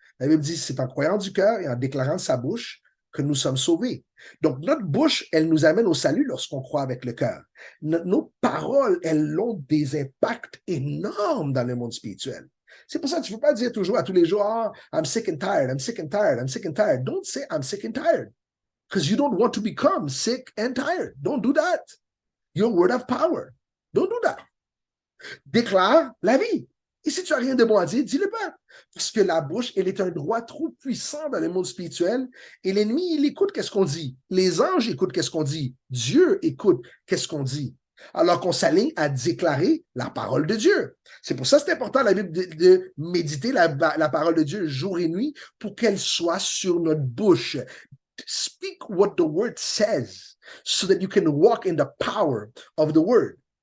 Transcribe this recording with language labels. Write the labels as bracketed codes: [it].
[fr] La Bible dit, c'est en croyant du cœur et en déclarant de sa bouche que nous sommes sauvés. Donc, notre bouche, elle nous amène au salut lorsqu'on croit avec le cœur. Nos paroles, elles ont des impacts énormes dans le monde spirituel. C'est pour ça que tu ne peux pas dire toujours à tous les jours, oh, [en] I'm sick and tired, I'm sick and tired, I'm sick and tired. Don't say I'm sick and tired. Because you don't want to become sick and tired. Don't do that. Your word of power. Don't do that. [fr] Déclare la vie. Et si tu n'as rien de bon à dire, dis-le pas. Parce que la bouche, elle est un droit trop puissant dans le monde spirituel. Et l'ennemi, il écoute qu'est-ce qu'on dit. Les anges écoutent qu'est-ce qu'on dit. Dieu écoute qu'est-ce qu'on dit. Alors qu'on s'aligne à déclarer la parole de Dieu. C'est pour ça que c'est important, la Bible, de méditer la parole de Dieu jour et nuit pour qu'elle soit sur notre bouche. [en] Speak what the word says so that you can walk in the power of the word.